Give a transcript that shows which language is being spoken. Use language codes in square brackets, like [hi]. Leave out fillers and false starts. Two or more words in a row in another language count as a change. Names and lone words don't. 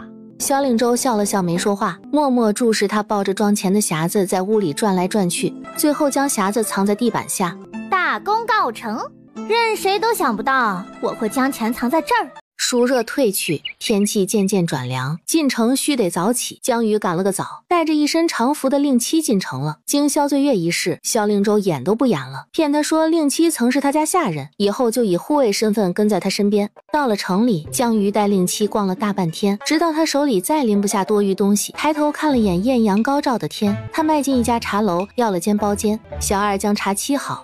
[zh] 蕭令州笑了笑，沒說話，默默注視他抱着裝錢的匣子在屋裡轉來轉去，最後將匣子藏在地板下。大功告成，任誰都想不到我會將錢藏在這兒。暑熱退去，天氣漸漸轉涼，進城須得早起。江瑜趕了個早，帶着一身常服的令妻進城了。經蕭醉月一事，蕭令州演都不演了，騙他說令妻曾是他家下人，以後就以護衛身份跟在他身邊。到了城裡，江瑜帶令妻逛了大半天，直到他手裡再拎不下多余東西，抬頭看了眼豔陽高照的天，他邁進一家茶樓，要了間包間。小二將茶沏好。